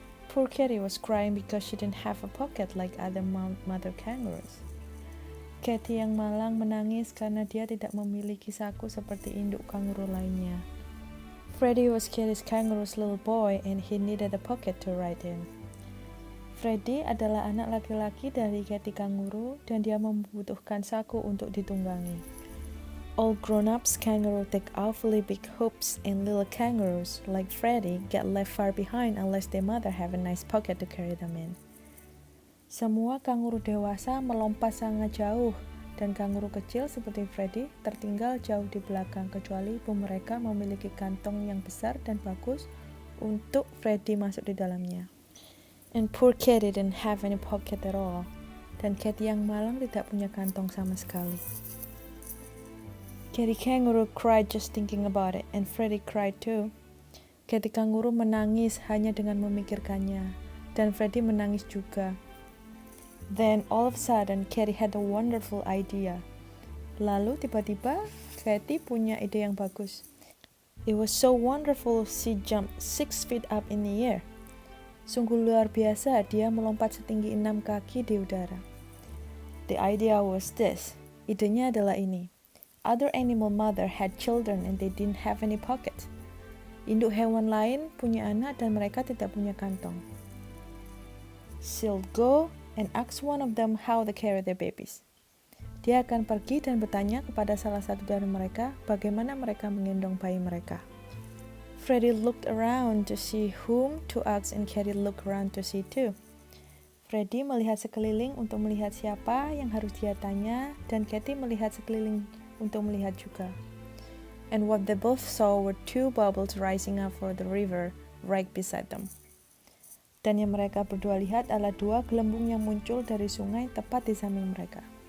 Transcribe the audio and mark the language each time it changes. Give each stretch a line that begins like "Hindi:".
English: Poor Katy was crying because she didn't have a pocket like other mother kangaroos.
Indonesian: Katy yang malang menangis karena dia tidak memiliki saku seperti induk kanguru lainnya.
English: Freddie was Katy's kangaroo's little boy and he needed a pocket to ride in.
Indonesian: Freddie adalah anak laki-laki dari Katy Kangaroo dan dia membutuhkan saku untuk ditunggangi.
English: All grown-ups kangaroo take awfully big hoops and little kangaroos like Freddie get left far behind unless their mother have a nice pocket to carry them in.
Indonesian: Semua kanguru dewasa melompat sangat jauh dan kanguru kecil seperti Freddie tertinggal jauh di belakang kecuali ibu mereka memiliki kantong yang besar dan bagus untuk Freddie masuk di dalamnya.
English: And poor Katy didn't have any pocket at all.
Indonesian: Dan Katy yang malang tidak punya kantong sama sekali.
English: Katy Kangaroo cried just thinking about it, and Freddie cried too.
Indonesian: Katy Kangaroo menangis hanya dengan memikirkannya, dan Freddie menangis juga.
English: Then all of a sudden, Katy had a wonderful idea.
Indonesian: Lalu tiba-tiba, Katy punya ide yang bagus.
English: It was so wonderful she jumped 6 feet up in the air.
Indonesian: Sungguh luar biasa, dia melompat setinggi 6 kaki di udara.
English: The idea was this.
Indonesian: Idenya adalah ini.
English: Other animal mother had children and they didn't have any pocket.
Indonesian: Induk hewan lain punya anak dan mereka tidak punya kantong.
English: She'll go and ask one of them how they carry their babies.
Indonesian: Dia akan pergi dan bertanya kepada salah satu dari mereka bagaimana mereka menggendong bayi mereka.
English: Freddie looked around to see whom to ask and Katy looked around to see too.
Indonesian: Freddie melihat sekeliling untuk melihat siapa yang harus dia tanya dan Katy melihat sekeliling untuk melihat juga.
English: And what they both saw were 2 bubbles rising up for the river right beside them.
Indonesian: Dan yang mereka berdua lihat adalah 2 gelembung yang muncul dari sungai tepat di samping mereka.